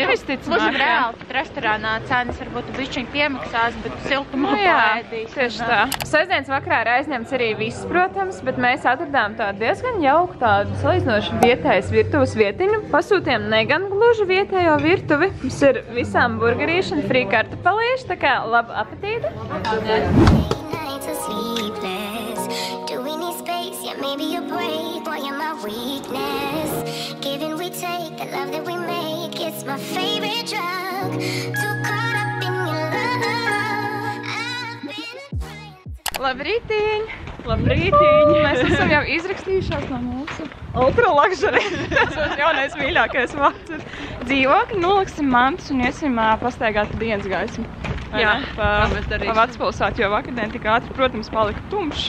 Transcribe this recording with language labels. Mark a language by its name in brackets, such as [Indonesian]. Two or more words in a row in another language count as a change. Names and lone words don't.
[Latvian] Gluži reāli, pat restorānā cenas varbūt bišķiņ piemaksās, bet siltumā paēdīs. Tieši tā. Sestdienas vakarā ir aizņemts arī viss, protams, bet mēs atradām tādu diezgan jauku, tādu salīdzinoši vietējas virtuves vietiņu. Pasūtījām ne gan gluži vietējo virtuvi. Mums ir visām burgerīši un frī kartupelīši, tā kā labu apetīti. [English] Maybe a break, boy, you're my weakness. Give and we take, the love that we make, it's my favorite drug. Too caught up in your love. I've been trying. [Latvian] Labrītiņ! Labrītiņ! Mēs esam jau izrakstījušās no mūsu [English] ultra luxury. [Latvian] Tas mums jaunais mīļākais vārds ir dzīvokļi. Noliksim mantas un iesim pastaigāt pa dienas gaismu. Jā, pa Vecpilsētu, jo vakardien tik ātri, protams, palika tumšs.